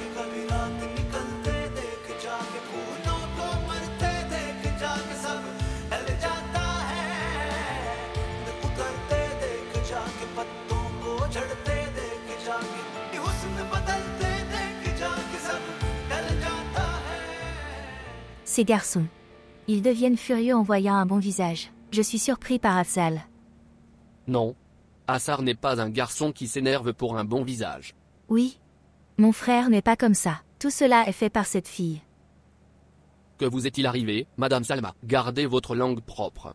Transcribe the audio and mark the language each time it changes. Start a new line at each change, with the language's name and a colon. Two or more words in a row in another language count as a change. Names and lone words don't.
Hindi: कभी रात निकलते देख जाके फूलों को मरते देख जाके सब ढल जाता है उतरते देख जाके पत्तों को झड़ते देख जाके हुस्न बदलते देख जाके सब ढल जाता है
French: Ces garçons. Ils deviennent furieux en voyant un bon visage. Je suis surpris par Afzal. Non. Assar n'est pas un garçon qui s'énerve pour un bon visage. Oui. Mon frère n'est pas comme ça. Tout cela est fait par cette fille. Que vous est-il arrivé, Madame Salma? Gardez votre langue propre.